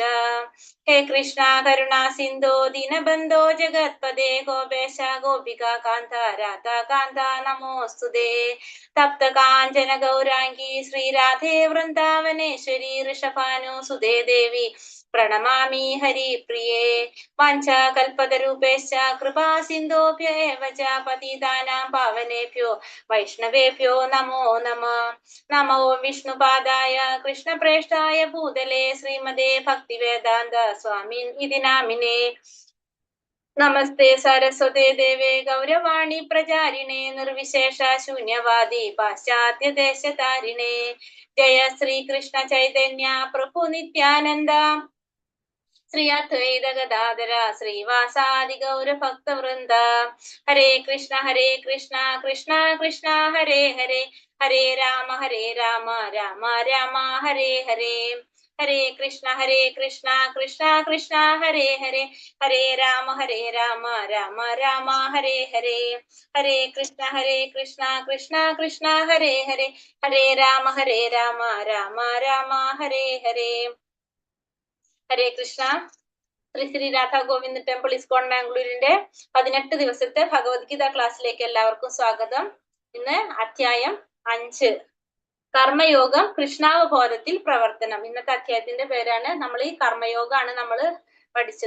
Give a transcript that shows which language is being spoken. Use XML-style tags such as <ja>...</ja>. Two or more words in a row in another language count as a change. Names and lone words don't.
<sa>ഹേ കൃഷ്ണ കരുണാ സിന്ധോ ദീനബന്ധോ ജഗത്പദേ ഗോപേശ ഗോപികാ കാന്ത രാധാകാന്ത നമോസ്തുതേ. തപ്ത കാഞ്ചന ഗൗരാംഗി ശ്രീരാധേ വൃന്ദാവനേശ്വരി ഋഷഭാനുസുതേ ദേവി പ്രണമാമി ഹരിപ്രിയേ. വാഞ്ചാകൽപതരൂപേശ്ച കൃപാ സിന്ധോഭ്യ ഏവ ച പതിതാനാം പാവനേഭ്യോ വൈഷ്ണവേഭ്യോ നമോ നമഃ. നമോ വിഷ്ണുപാദായ കൃഷ്ണപ്രേഷ്ഠായ ഭൂതലേ ശ്രീമദേ ഭക്തിവേദാന്ത സ്വാമിൻ ഇതി നാമിനേ. നമസ്തേ സരസ്വതേ ദേവേ ഗൗരവാണി പ്രചാരിണേ നിർവിശേഷ ശൂന്യവാദി പാശ്ചാത്യ ദേശതാരിണേ. ജയ ശ്രീകൃഷ്ണ ചൈതന്യ പ്രഭു നിത്യാനന്ദ ശ്രീ അദ്വൈത ഗദാധര ശ്രീവാസാദി ഗൗര ഭക്തവൃന്ദ. ഹരേ കൃഷ്ണ കൃഷ്ണ കൃഷ്ണ ഹരേ ഹരേ ഹരേ രാമ രാമ രാമ ഹരേ ഹരേ. ഹരേ കൃഷ്ണ കൃഷ്ണ കൃഷ്ണ ഹരേ ഹരേ ഹരേ രാമ രാമ രാമ ഹരേ ഹരേ. ഹരേ കൃഷ്ണ കൃഷ്ണ കൃഷ്ണ ഹരേ ഹരേ ഹരേ രാമ രാമ രാമ ഹരേ ഹരേ. ഹരേ കൃഷ്ണ.</sa> <ml>ശ്രീ ശ്രീ രാധാ ഗോവിന്ദ് ടെമ്പിൾ ഇസ്കോൺ ബാംഗ്ലൂരിന്റെ 18 ദിവസത്തെ ഭഗവത്ഗീത ക്ലാസ്സിലേക്ക് എല്ലാവർക്കും സ്വാഗതം. ഇന്ന് അധ്യായം 5 കർമ്മയോഗം കൃഷ്ണാവബോധത്തിൽ പ്രവർത്തനം. ഇന്നത്തെ അധ്യായത്തിന്റെ പേരാണ്, നമ്മൾ ഈ കർമ്മയോഗമാണ് നമ്മൾ പഠിച്ചത്.</ml>